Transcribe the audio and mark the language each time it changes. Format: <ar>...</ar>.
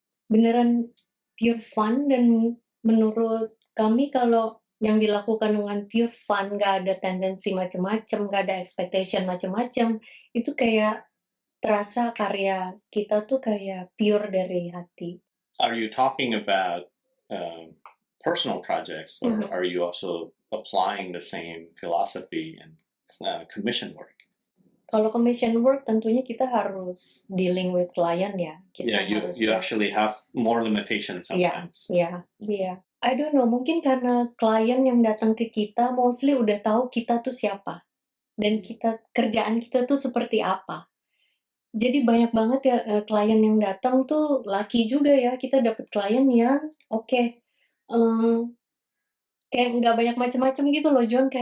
<id>Beneran</id> <en>pure fun,</en> <id>dan menurut kami kalau yang dilakukan dengan pure fun, nggak ada tendensi macam-macam, nggak ada expectation macam-macam, itu kayak terasa karya kita tuh kayak pure dari hati.</id> <en>Are you talking about personal projects, or Mhm. are you also applying the same philosophy in commission work?</en> <id>Kalau commission work tentunya kita harus</id> <en>dealing with client</en> <id>ya. Kita harus</id> <en>You actually have more limitations sometimes.</en> <id>Iya.</id> <en>I don't know,</en> <id>mungkin karena klien yang datang ke kita mostly udah tahu kita tuh siapa. Dan kerjaan kita tuh seperti apa. Jadi banyak banget ya klien yang datang tuh laki juga ya. Kita dapat klien yang kayak nggak banyak macam-macam gitu loh, John.</id>